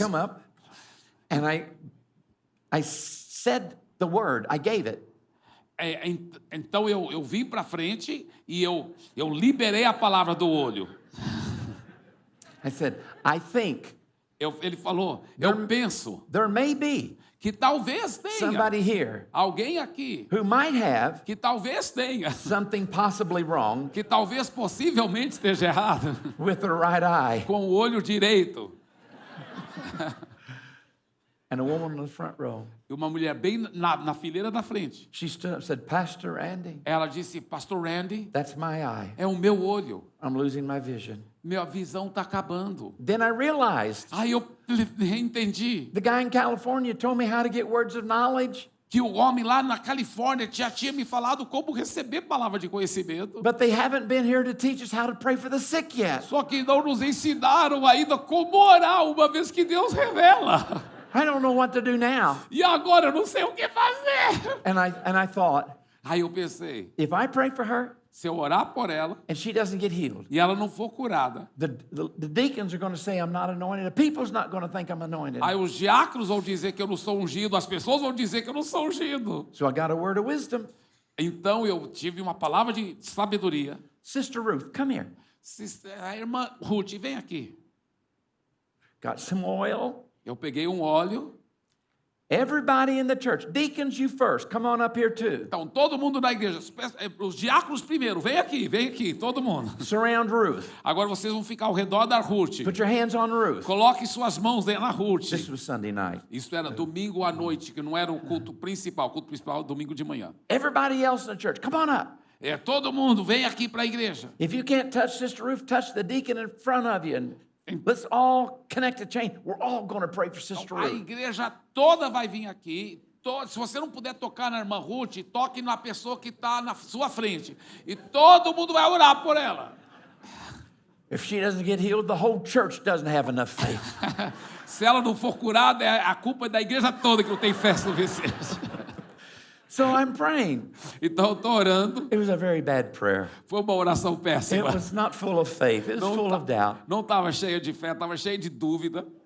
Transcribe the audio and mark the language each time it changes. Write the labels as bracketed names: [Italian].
[English] come up and I said the word, I gave it. [Portuguese] Então eu vim para frente e eu liberei a palavra do olho. [English] I said, I think [Portuguese] Ele falou, eu penso [English] there may be [Portuguese] que talvez tenha [English] somebody here [Portuguese] alguém aqui [English] who might have [Portuguese] que talvez tenha, [English] something possibly wrong [Portuguese] que talvez possivelmente esteja errado [English] with the right eye. [Portuguese] com o olho direito. [English] And a woman in the front row, [Portuguese] E uma mulher bem na fileira da frente. [English] she stood up and said, Pastor Randy, [Portuguese] Ela disse, Pastor Randy, [English] that's my eye. [Portuguese] é o meu olho. [English] I'm losing my vision. [Portuguese] Minha visão está acabando. [English] Then I realized [Portuguese] Aí eu entendi [English] the guy in California told me how to get words of knowledge, [Portuguese] que o homem lá na Califórnia já tinha me falado como receber palavra de conhecimento. [English] but they haven't been here to teach us how to pray for the sick yet. [Portuguese] Só que não nos ensinaram ainda como orar, uma vez que Deus revela. [English] I don't know what to do now. [Portuguese] E agora eu não sei o que fazer. [English] And I thought, [Portuguese] Aí eu pensei, [English] if I pray for her [Portuguese] se eu orar por ela [English] and she doesn't get healed, [Portuguese] e ela não for curada, [English] the deacons are going to say I'm not anointed. The people's not going to think I'm anointed. [Portuguese] aí os diáconos vão dizer que eu não sou ungido, as pessoas vão dizer que eu não sou ungido. [English] So I got a word of wisdom. [Portuguese] Então eu tive uma palavra de sabedoria. [English] Sister Ruth, come here. [Portuguese] A irmã Ruth, vem aqui. [English] Got some oil. [Portuguese] Eu peguei um óleo. [English] Everybody in the church, deacons, you first. Come on up here too. [Portuguese] Então, todo mundo na igreja, os diáconos primeiro, vem aqui, todo mundo. [English] Surround Ruth. [Portuguese] Agora vocês vão ficar ao redor da Ruth. [English] Put your hands on Ruth. [Portuguese] Coloque suas mãos na Ruth. [English] This was Sunday night. [Portuguese] Isso era domingo à noite, que não era o culto principal. O culto principal é domingo de manhã. [English] Everybody else in the church, come on up. [Portuguese] Todo mundo, vem aqui para a igreja. [English] If you can't touch Sister Ruth, touch the deacon in front of you. And let's all connect the chain. We're all going to pray for Sister [Portuguese] A [English] Ruth. [Portuguese] igreja toda vai vir aqui. Se você não puder tocar na irmã Ruth, toque na pessoa que está na sua frente. E todo mundo vai orar por ela. [English] If she doesn't get healed, the whole church doesn't have enough faith. [Portuguese] Se ela não for curada, a culpa é da igreja toda que não tem fé suficiente. [English] So I'm praying. [Portuguese] Então eu estou orando. [English] It was a very bad prayer. [Portuguese] Foi uma oração [English] It [Portuguese] péssima. [English] was not full of faith. It was full of doubt. [Portuguese] Não estava cheia de fé, estava cheia de dúvida.